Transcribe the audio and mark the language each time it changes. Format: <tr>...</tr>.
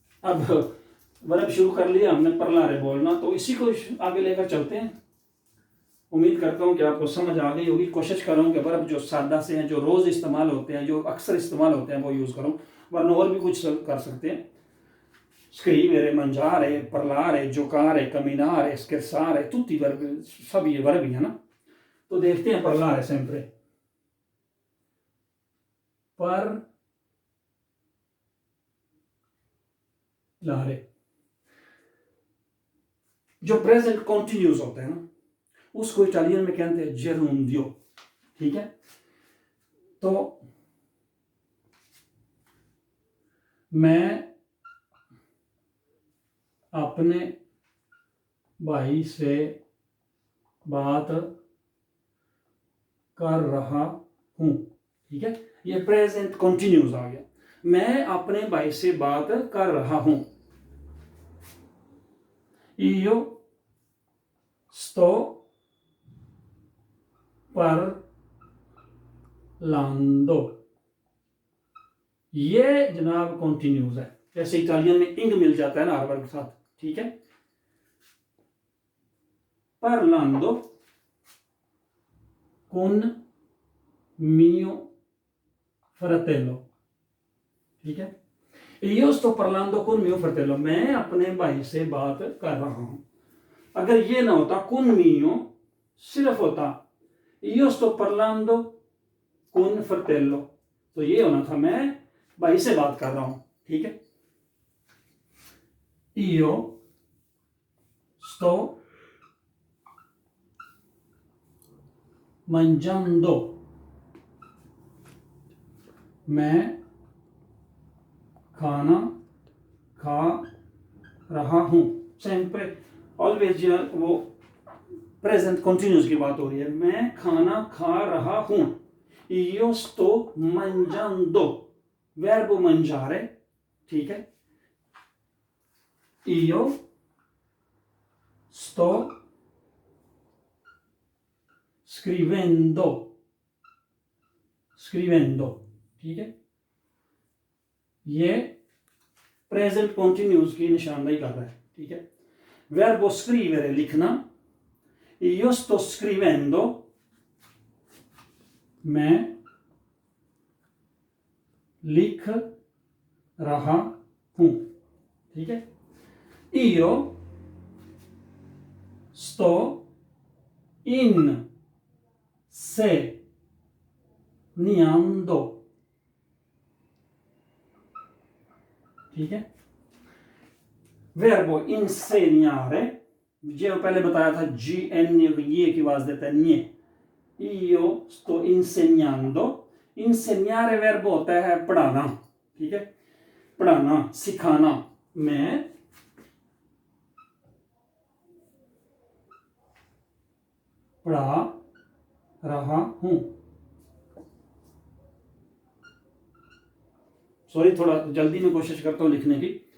<hi>अब वर्ब शुरू कर लिया हमने parlare बोलना, तो इसी को आगे लेकर चलते हैं। उम्मीद करता हूं कि आपको समझ आ गई होगी। कोशिश कर रहा हूं कि वर्ब जो सादा से हैं, जो रोज इस्तेमाल होते हैं, जो अक्सर इस्तेमाल होते हैं, वो यूज करूं, वरना और भी कुछ कर सकते हैं।</hi> <it>scrivere, mangiare, parlare, giocare, camminare, scherzare, tutti i verbi,</it> <hi>सब ये वर्ब ही है ना। तो देखते हैं parlare sempre, parlare, जो प्रेजेंट कॉन्टिन्यूस होता है ना, उसको इटालियन में कहते हैं gerundio, ठीक है। तो मैं अपने भाई से बात कर रहा हूं, ठीक है, ये प्रेजेंट कॉन्टिन्यूस आ गया। मैं अपने भाई से बात कर रहा हूं, io sto parlando, ये जनाब कॉन्टिन्यूज है, जैसे इटालियन में इंग मिल जाता है ना हर वर्ग के साथ, ठीक है।</hi> <it>parlando con mio fratello, ठीक है। io sto parlando con mio fratello,</it> <hi>मैं अपने भाई से बात कर रहा हूं। अगर ये ना होता con mio, सिर्फ होता</hi> <it>io sto parlando con fratello,</it> <hi>तो ये होना था मैं भाई से बात कर रहा हूं, ठीक है।</hi> <it>io sto mangiando,</it> <hi>मैं खाना खा रहा हूं। sempre always वो प्रेजेंट कंटिन्यूस की बात हो रही है, मैं खाना खा रहा हूं।</hi> <it>io sto mangiando, verbo mangiare, ठीक है। io sto scrivendo, ठीक है।</it> <hi>ये प्रेजेंट कंटिन्यूस की निशानदेही कर रहा है, ठीक है।</hi> <it>verbo scrivere, लिखना। io sto scrivendo,</it> <hi>मैं लिख रहा हूं, ठीक है।</hi> <it>io sto insegnando, ठीक है।</it> <hi>verbo insegnare, जो पहले बताया था ये की आवाज देता है nye।</hi> <it>io sto insegnando,</it> <hi>insegnare verbo होता है पढ़ाना, ठीक है, पढ़ाना सिखाना। मैं पढ़ा रहा हूं, सॉरी थोड़ा जल्दी में कोशिश करता हूं लिखने की।</hi>